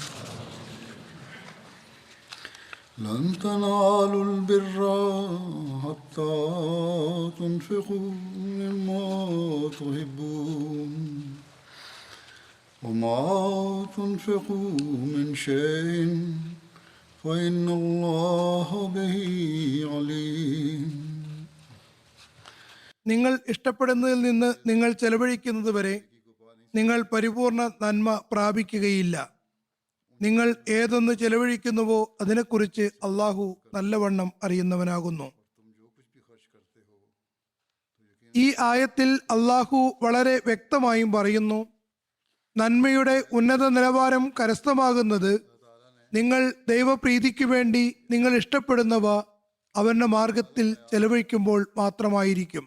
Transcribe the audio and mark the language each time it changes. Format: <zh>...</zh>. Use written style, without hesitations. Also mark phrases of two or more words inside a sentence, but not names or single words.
<ar>لن تنالوا البر حتى تنفقوا مما تحبون وما تنفقوا من شيء فإن الله به عليم.</ar> <ml>നിങ്ങൾ ഇഷ്ടപ്പെടുന്നതിൽ നിന്ന് നിങ്ങൾ ചെലവഴിക്കുന്നത് വരെ നിങ്ങൾ പരിപൂർണ നന്മ പ്രാപിക്കുകയില്ല. നിങ്ങൾ ഏതൊന്ന് ചെലവഴിക്കുന്നുവോ അതിനെക്കുറിച്ച് അള്ളാഹു നല്ലവണ്ണം അറിയുന്നവനാകുന്നു. ഈ ആയത്തിൽ അള്ളാഹു വളരെ വ്യക്തമായും പറയുന്നു, നന്മയുടെ ഉന്നത നിലവാരം കരസ്ഥമാകുന്നത് നിങ്ങൾ ദൈവപ്രീതിക്ക് വേണ്ടി നിങ്ങൾ ഇഷ്ടപ്പെടുന്നവ അവന്റെ മാർഗത്തിൽ ചെലവഴിക്കുമ്പോൾ മാത്രമായിരിക്കും.</ml>